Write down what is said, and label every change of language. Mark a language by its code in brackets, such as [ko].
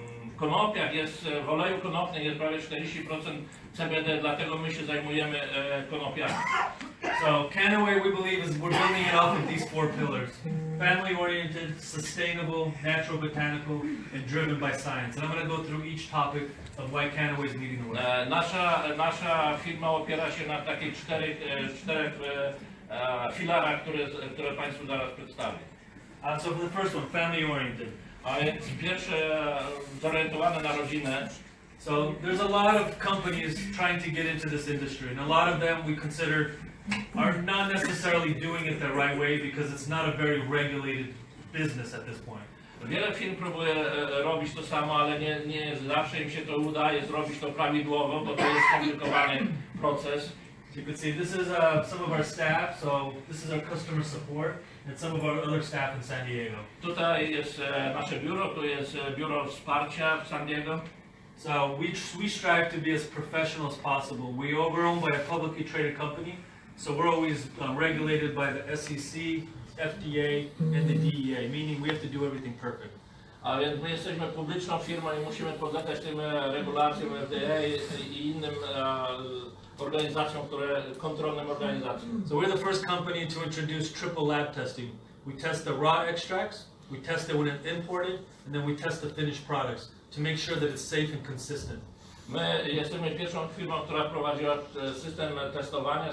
[pl] W konopiach w oleju konopnym jest prawie 40% CBD, dlatego my się zajmujemy konopiami. [en] So KannaWay, we believe, we're building it off of these 4 pillars: family-oriented, sustainable, natural, botanical, and driven by science. And I'm going to go through each topic of why KannaWay is leading the way. [pl] Nasza firma opiera się na takich czterech filarach, które Państwu zaraz przedstawię. [en] So for the first one, family-oriented. [pl] A więc pierwsze zorientowane na rodzinę. [en] So there's a lot of companies trying to get into this industry, and a lot of them we consider are not necessarily doing it the right way because it's not a very regulated business at this point. [pl] Wiele firm próbuje robić to samo, ale nie zawsze im się to udaje zrobić to prawidłowo, bo to jest skomplikowany proces. [en] So you can see this is some of our staff, so this is our customer support and some of our other staff in San Diego. [pl] Tutaj jest nasze biuro, tu jest biuro wsparcia w San Diego. [en] So we strive to be as professional as possible. We're owned by a publicly traded company, so we're always regulated by the SEC, FDA, and the DEA, meaning we have to do everything perfect. [pl] A więc my jesteśmy publiczną firmą i musimy podlegać tym regulacjom FDA i innym organizacjom, kontrolnym organizacjom. [en] So we're the first company to introduce triple lab testing. We test the raw extracts, we test it when it's imported, and then we test the finished products to make sure that it's safe and consistent. [pl] My jesteśmy pierwszą firmą, która prowadziła system testowania.